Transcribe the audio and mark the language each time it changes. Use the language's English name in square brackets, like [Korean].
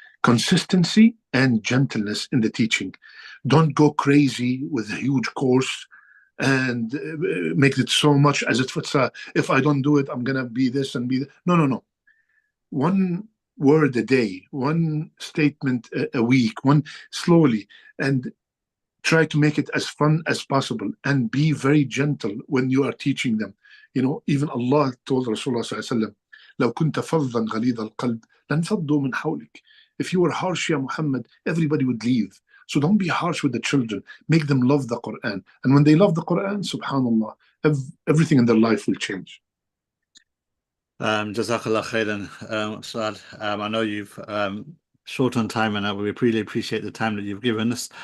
[English] Consistency and gentleness in the teaching. Don't go crazy with a huge course and make it so much as if I don't do it, I'm going to be this and be that. No. One word a day, one statement a week, one slowly, and try to make it as fun as possible and be very gentle when you are teaching them. Even Allah told Rasulullah sallallahu alaihi wasallam, [Arabic] لو كنت فظا غليظ القلب لانفضوا من حولك. [English] If you were harsh, Ya Muhammad, everybody would leave. So don't be harsh with the children. Make them love the Quran. And when they love the Quran, subhanallah, everything in their life will change. Jazakallah khairan, Ustad. I know you've short on time, and we really appreciate the time that you've given us.